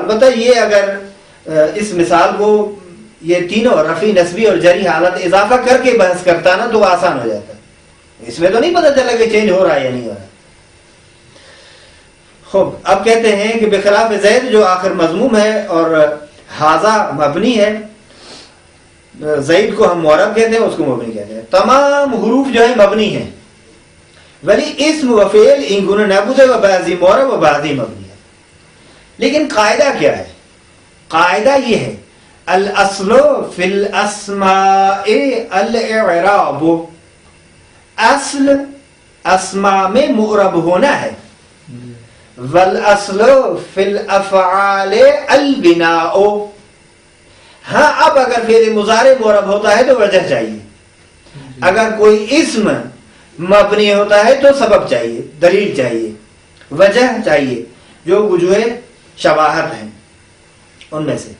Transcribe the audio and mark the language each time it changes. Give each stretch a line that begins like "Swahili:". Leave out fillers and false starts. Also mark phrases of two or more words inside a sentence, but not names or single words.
Urdu: البتہ یہ اگر اس مثال کو یہ تینوں رفعی، نصبی اور جری حالت اضافہ کر کے بحث کرتا نا تو وہ آسان ہو جاتا، اس میں تو نہیں پتہ چلا کہ چینج ہو رہا ہے یا نہیں ہو رہا۔ خوب، اب کہتے ہیں کہ بخلاف زید جو آخر مضموم ہے اور ھذا مبنی ہے، زید کو ہم معرب کہتے ہیں، اس کو مبنی کہتے ہیں۔ تمام حروف جو ہے مبنی ہیں،
Persian: ولی اسم و فعل انگن نبود و بعضی معرب و بعضی مبنی ہے۔
Urdu: لیکن قاعدہ کیا ہے؟ قاعدہ یہ ہے،
Arabic: الاصل فی الاسماء الاعراب،
Urdu: اصل اسماء میں معرب ہونا ہے،
Arabic: والاصل فی الافعال البناء۔
Urdu: ہاں اب اگر فعل مضارع معرب ہوتا ہے تو وجہ چاہیے، اگر کوئی اسم مبنی ہوتا ہے تو سبب چاہیے، دلیل چاہیے، وجہ چاہیے، جو وجوہ شباہت ہیں ان میں سے۔